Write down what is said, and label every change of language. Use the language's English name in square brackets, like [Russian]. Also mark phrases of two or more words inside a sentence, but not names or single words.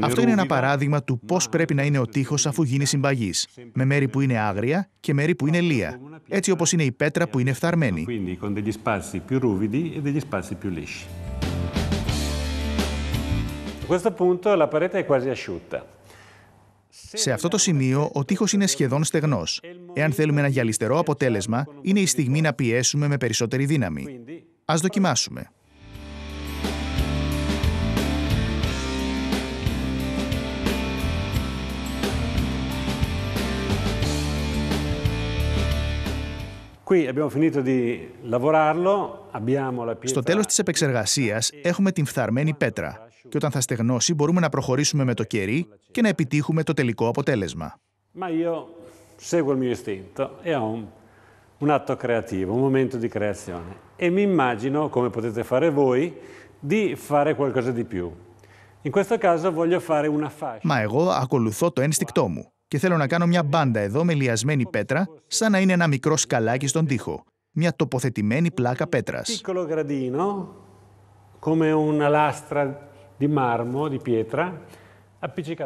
[Greek] Αυτό είναι ένα παράδειγμα του πώς πρέπει να είναι ο τοίχος αφού γίνει συμπαγής, με μέρη που είναι άγρια και μέρη που είναι λία, έτσι όπως είναι η πέτρα που είναι φθαρμένη. [Italian] Quindi con degli spazi più ruvidi e degli spazi più lisci. [Greek] Σε αυτό το σημείο, ο τοίχος είναι σχεδόν στεγνός. Εάν θέλουμε ένα γυαλιστερό αποτέλεσμα, είναι η στιγμή να πιέσουμε με περισσότερη δύναμη. Ας δοκιμάσουμε. Στο τέλος της επεξεργασίας έχουμε την φθαρμένη πέτρα και όταν θα στεγνώσει μπορούμε να προχωρήσουμε με το κερί και να επιτύχουμε το τελικό αποτέλεσμα. [Italian] Seguo il mio istinto e ho un atto creativo, un momento di creazione e mi immagino, come potete fare voi, di fare qualcosa di più. In questo caso voglio fare una fascia. [Greek] Μα εγώ ακολουθώ το ένστικτό μου και θέλω να κάνω μια μπάντα εδώ με λιασμένη πέτρα, σαν να είναι ένα μικρό σκαλάκι στον τοίχο. Μια τοποθετημένη πλάκα πέτρας. [Italian] Piccolo gradino, come una lastra di marmo, di pietra, appiccicato.